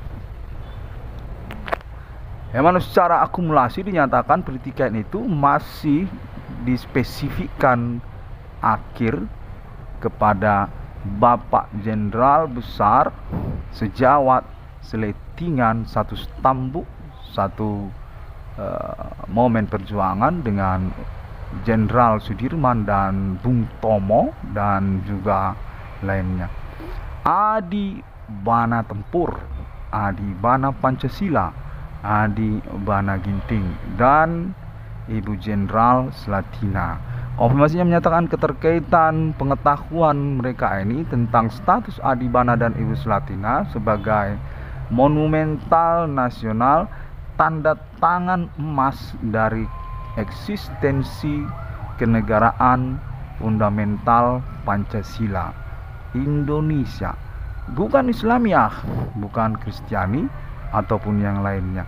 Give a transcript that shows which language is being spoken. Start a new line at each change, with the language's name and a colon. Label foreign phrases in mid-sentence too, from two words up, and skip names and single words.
Indonesian: Yang mana secara akumulasi dinyatakan pertikaian itu masih dispesifikkan akhir kepada Bapak Jenderal Besar Sejawat Seletingan satu Stambuk, satu momen perjuangan dengan Jenderal Sudirman dan Bung Tomo dan juga lainnya. Adi Bana Tempur, Adi Bana Pancasila, Adi Bana Ginting, dan Ibu Jenderal Selatina. Konfirmasinya menyatakan keterkaitan pengetahuan mereka ini tentang status Adi Bana dan Ibu Selatina sebagai monumental nasional, tanda tangan emas dari eksistensi kenegaraan fundamental Pancasila Indonesia, bukan Islamiah, bukan Kristiani ataupun yang lainnya.